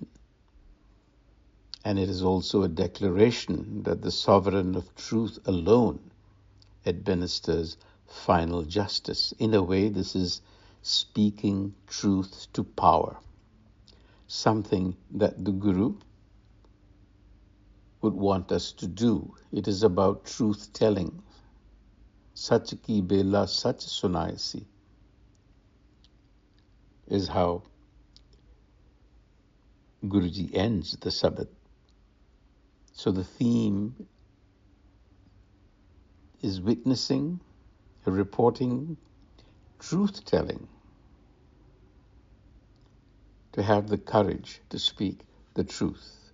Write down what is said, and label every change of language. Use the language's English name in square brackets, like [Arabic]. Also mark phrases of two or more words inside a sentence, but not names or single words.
[English] And it is also a declaration that the sovereign of truth alone administers final justice. In a way, this is speaking truth to power, something that the Guru would want us to do. It is about truth-telling. [Punjabi] ਸਚ ਕੀ ਬੇਲਾ ਸਚੁ ਸੁਣਾਇਸੀ [English] is how Guruji ends the sabad. So the theme is witnessing, reporting, truth-telling, to have the courage to speak the truth.